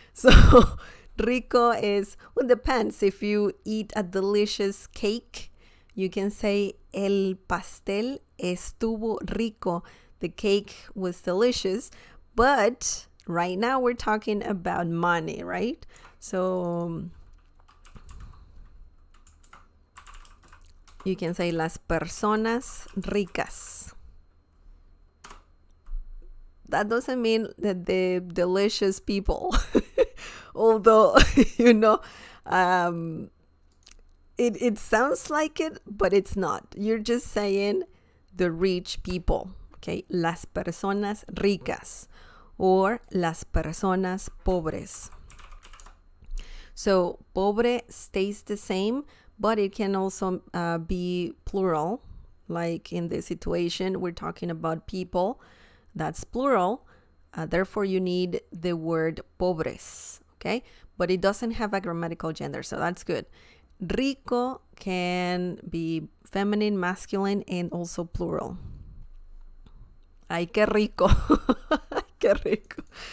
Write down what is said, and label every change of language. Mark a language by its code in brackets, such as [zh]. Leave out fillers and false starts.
[en] So rico is, well, depends. If you eat a delicious cake, you can say [es] el pastel estuvo rico. [en] The cake was delicious, But right now we're talking about money, right? So you can say [es] las personas ricas. [en] That doesn't mean that the delicious people, although, you know, it sounds like it, but it's not. You're just saying the rich people, okay? [es] Las personas ricas or las personas pobres. [en] So pobre stays the same, but it can also be plural. Like in this situation, we're talking about people. That's plural. Therefore, you need the word pobres, okay? But it doesn't have a grammatical gender, so that's good. Rico can be feminine, masculine, and also plural. [es] Ay, qué rico. Qué rico.